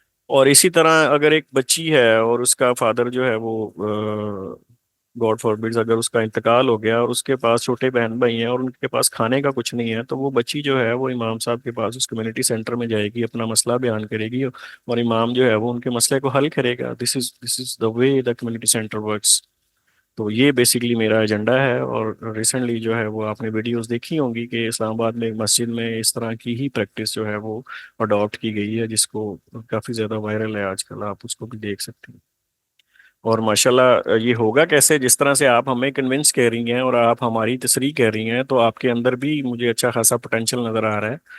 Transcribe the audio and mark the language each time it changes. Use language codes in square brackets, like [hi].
[ur] اور اسی طرح اگر ایک بچی ہے اور اس کا فادر جو ہے وہ [en] God forbid [ur] اگر اس کا انتقال ہو گیا اور اس کے پاس چھوٹے بہن بھائی ہیں اور ان کے پاس کھانے کا کچھ نہیں ہے، تو وہ بچی جو ہے وہ امام صاحب کے پاس اس کمیونٹی سینٹر میں جائے گی، اپنا مسئلہ بیان کرے گی اور امام جو ہے وہ ان کے مسئلے کو حل کرے گا. [en] This is the way the community centre works. [ur] تو یہ بیسیکلی میرا ایجنڈا ہے. اور ریسنٹلی جو ہے وہ آپ نے ویڈیوز دیکھی ہوں گی کہ اسلام آباد میں ایک مسجد میں اس طرح کی ہی پریکٹس جو ہے وہ اڈاپٹ کی گئی ہے، جس کو کافی زیادہ وائرل ہے آج کل، آپ اس کو بھی دیکھ سکتے ہیں. اور ماشاءاللہ یہ ہوگا کیسے، جس طرح سے آپ ہمیں کنونس کہہ رہی ہیں اور آپ ہماری تصریح کہہ رہی ہیں، تو آپ کے اندر بھی مجھے اچھا خاصا پوٹینشیل نظر آ رہا ہے.